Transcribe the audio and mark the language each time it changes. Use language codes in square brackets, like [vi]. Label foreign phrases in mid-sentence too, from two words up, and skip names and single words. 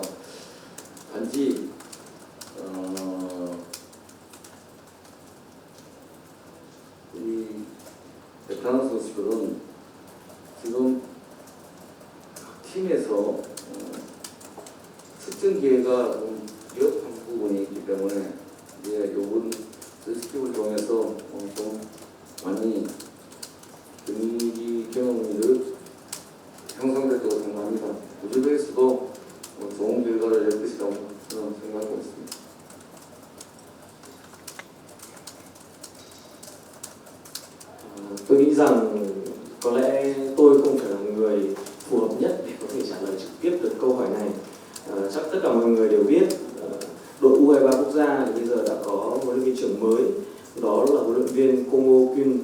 [ko] 단지 우리 베테랑 선수들은 지금 각 팀에서 특정 기회가 좀 위협한 부분이 있기 때문에 이제 요번 시스템을 통해서 좀 많이 경기 경험을 향상될 거라고 생각합니다. 우즈벡에서도 좋은 결과를 낼 것이라고 저는 생각하고 있습니다. [vi] Tôi nghĩ rằng có lẽ tôi không phải là người phù hợp nhất để có thể trả lời trực tiếp được câu hỏi này. Chắc tất cả mọi người đều biết đội U23 quốc gia thì bây giờ đã có huấn luyện viên trưởng mới, đó là huấn luyện viên Congo Kyun.